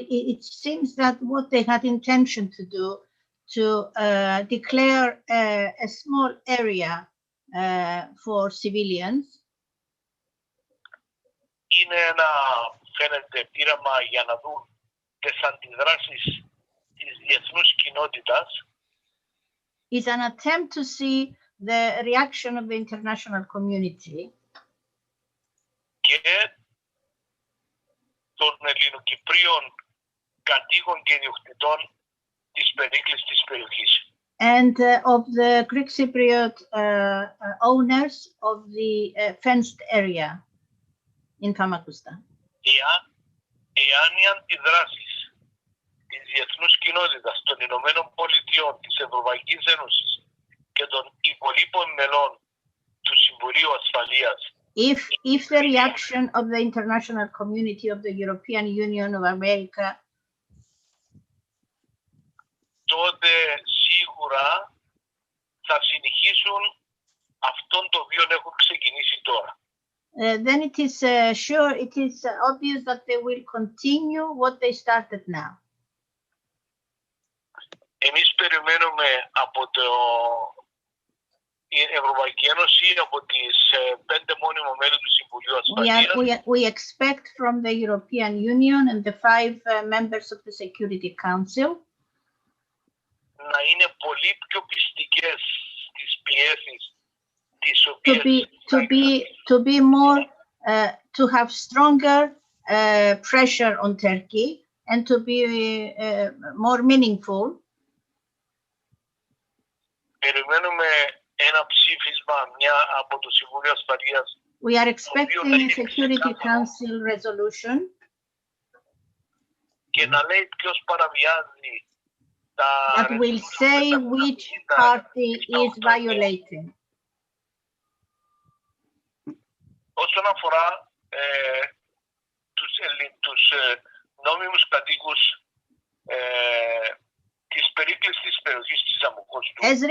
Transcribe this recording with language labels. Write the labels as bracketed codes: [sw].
[en] It seems that what they had intention to do to declare a small area for civilians. [el] Είναι ένα, φαίνεται, πείραμα για να δουν τις αντιδράσεις της διεθνούς κοινότητας. [en] Is an attempt to see the reaction of the international community. [el] Και των Ελληνοκυπρίων κατοίκων και ιδιοκτητών της περίκλειστης περιοχής. [en] And of the Greek Cypriot owners of the fenced area in Famagusta. [el] Εάν οι αντιδράσεις της διεθνούς κοινότητας των Ηνωμένων Πολιτειών, της Ευρωπαϊκής Ένωσης και των υπολείπων μελών του Συμβουλίου Ασφαλείας, [en] if the reaction of the international community of the European Union of America, [el] τότε σίγουρα θα συνεχίσουν αυτόν το οποίο έχουν ξεκινήσει τώρα. [en] Then it is sure, it is obvious that they will continue what they started now. [el] Εμείς περιμένουμε από η Ευρωπαϊκή Ένωση, από τις 5 μόνιμο μέλη του Συμβουλίου Ασφαλείας. [en] We expect from the European Union and the 5 members of the Security Council [el] να είναι πολύ πιο πιστικές στις πιέσεις τις οποίες [en] to be more to have stronger pressure on Turkey and to be more meaningful. [el] Περιμένουμε ένα ψήφισμα από το Συμβούλιο Ασφαλείας. [en] We are expecting a Security Council resolution. [el] Και να λέει ποιος παραβιάζει [en] that will say which party is violating. [el] Όσον αφορά τους νόμιμους κατοίκους της περίκλειστης περιοχής της Αμμοκόστου.